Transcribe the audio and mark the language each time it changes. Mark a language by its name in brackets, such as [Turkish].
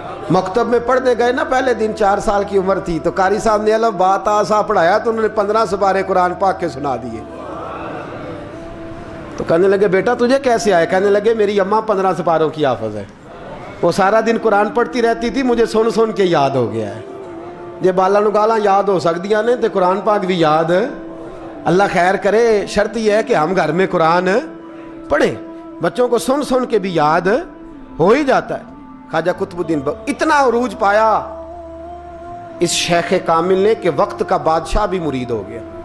[Urdu] مکتب میں پڑھنے گئے نا پہلے دن، 4 سال کی عمر تھی، تو قاری صاحب نے الف با تا سا پڑھایا تو انہوں نے 15 سپارے قرآن پاک کے سنا دیے. تو کہنے لگے بیٹا تجھے کیسے آئے؟ کہنے لگے میری اماں 15 سپاروں کی حافظ ہے، وہ سارا دن قرآن پڑھتی رہتی تھی، مجھے سن سن کے یاد ہو گیا ہے. [Punjabi] یہ بالا نگالاں یاد ہو سکدیاں نے تے قرآن پاک بھی یاد. [Urdu] اللہ خیر کرے، شرط یہ ہے کہ ہم گھر میں قرآن پڑھیں، بچوں کو سن سن کے بھی یاد ہو ہی جاتا ہے. خواجہ قطب الدین اتنا عروج پایا اس شیخ کامل نے کہ وقت کا بادشاہ بھی مرید ہو گیا.